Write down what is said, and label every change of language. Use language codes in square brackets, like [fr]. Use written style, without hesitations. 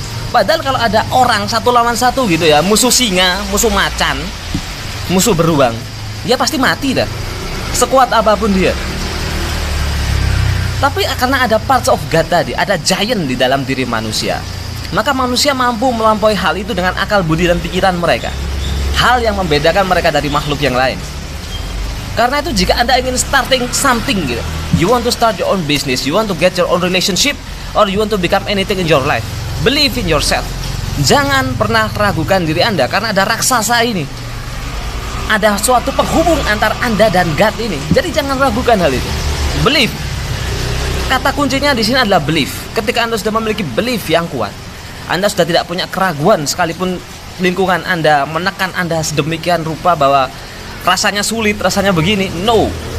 [id] Padahal kalau ada orang satu lawan satu gitu ya, musuh singa, musuh macan, musuh beruang, ya pasti mati dah, sekuat apapun dia. Tapi karena ada [en] parts of God [id] tadi, ada giant di dalam diri manusia, maka manusia mampu melampaui hal itu dengan akal budi dan pikiran mereka. Hal yang membedakan mereka dari makhluk yang lain. Karena itu jika Anda ingin [en] starting something gitu, you want to start your own business, you want to get your own relationship, or you want to become anything in your life, believe in yourself. [id] Jangan pernah ragukan diri Anda, karena ada raksasa ini. Ada suatu penghubung antara Anda dan God ini. Jadi jangan ragukan hal itu. Believe. Kata kuncinya di sini adalah believe. Ketika Anda sudah memiliki belief yang kuat, Anda sudah tidak punya keraguan, sekalipun lingkungan Anda menekan Anda sedemikian rupa bahwa rasanya sulit, rasanya begini. No.